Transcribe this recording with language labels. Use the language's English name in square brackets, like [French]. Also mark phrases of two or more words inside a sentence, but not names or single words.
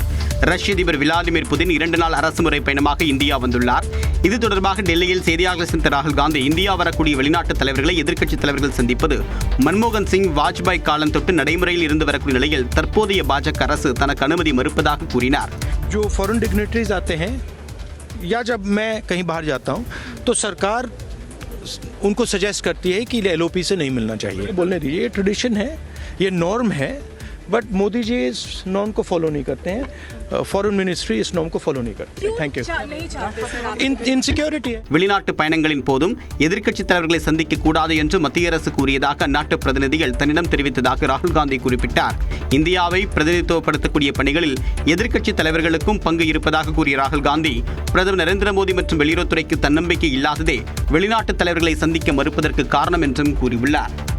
[Tamil] ரஷ்ய அதிபர் விளாடிமிர் புதின் 2 நாள் அரசுமுறை பயணமாக இந்தியா வந்துள்ளார். இது தொடர்பாக டெல்லியில் செய்தியாளர்கள் சந்தித்த ராகுல் காந்தி, இந்தியா வரக்கூடிய வெளிநாட்டு தலைவர்களை எதிர்க்கட்சித் தலைவர்கள் சந்திப்பது மன்மோகன் சிங், வாஜ்பாய் காலம் தொட்டு நடைமுறையில் இருந்து வரக்கூடிய நிலையில் தற்போதைய பாஜக அரசு தனக்கு அனுமதி மறுப்பதாக கூறினார். [Hindi] जो [English] foreign dignitaries [Hindi] आते हैं या जब मैं कहीं बाहर जाता हूं तो सरकार उनको सजेस्ट करती है कि एलओपी से नहीं मिलना चाहिए. बोलने दीजिए, ये ट्रेडिशन है, ये नॉर्म है, बट मोदी जी इस नॉर्म को फॉलो नहीं करते हैं. [English] foreign ministry [Hindi] इस नॉर्म को फॉलो नहीं करती है. [English] thank you. [Hindi] इनसिक्योरिटी है. [Tamil] வெளிநாட்டு பயணங்களின் போதும் எதிர்க்கட்சித் தலைவர்களை சந்திக்க கூடாது என்று மத்திய அரசு கூறியதாக அந்நாட்டு பிரதிநிதிகள் தன்னிடம் தெரிவித்ததாக ராகுல் காந்தி குறிப்பிட்டார். இந்தியாவை பிரதிநிதித்துவப்படுத்தக்கூடிய பணிகளில் எதிர்க்கட்சித் தலைவர்களுக்கும் பங்கு இருப்பதாக கூறிய ராகுல் காந்தி, பிரதமர் நரேந்திர மோடி மற்றும் வெளியுறவுத்துறைக்கு தன்னம்பிக்கை இல்லாததே வெளிநாட்டு தலைவர்களை சந்திக்க மறுப்பதற்கு காரணம் என்றும் கூறியுள்ளார்.